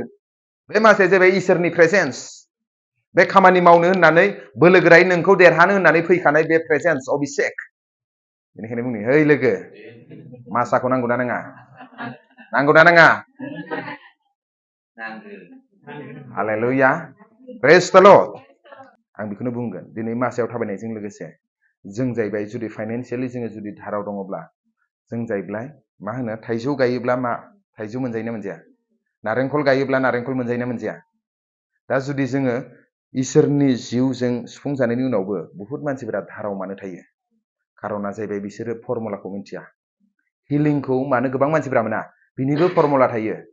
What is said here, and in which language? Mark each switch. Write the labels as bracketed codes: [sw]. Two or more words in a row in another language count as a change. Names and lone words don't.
[brx] बे मासाया जाबाय इसोरनि प्रेजेन्स। बे खामानि मावनो होननानै बोलोगोरायै नोंखौ देरहानो होननानै फैखानाय बे प्रेजेन्स अभिषेक। बेनिखायनो बुंनि, है लोगो, मासाखौ नांगौना नाङा? नांगौना नाङा? [en] Hallelujah. Praise the Lord. [brx] आं बेखौनो बुंगोन दिनै मासायाव थाबायनायजों लोगोसे जों जाहैबाय जुदि फाइनान्सियेलि जोङो जुदि धाराव दङब्ला जों जाहैबाय मा होनो थाइजौ गायोब्ला मा थाइजौ मोनजायोना मोनजाया नारेंखल गायोब्ला नारेंखल मोनजायोना मोनजाया दा जुदि जोङो इसोरनि जिउजों सुफुंजानायनि उनावबो बुहुत मानसिफोरा धाराव मानो थायो खारना जाहैबाय बिसोरो फर्मुलाखौ मिथिया हिलिंखौ मानो गोबां मानसिफोरा मोना बिनिबो फर्मुला थायो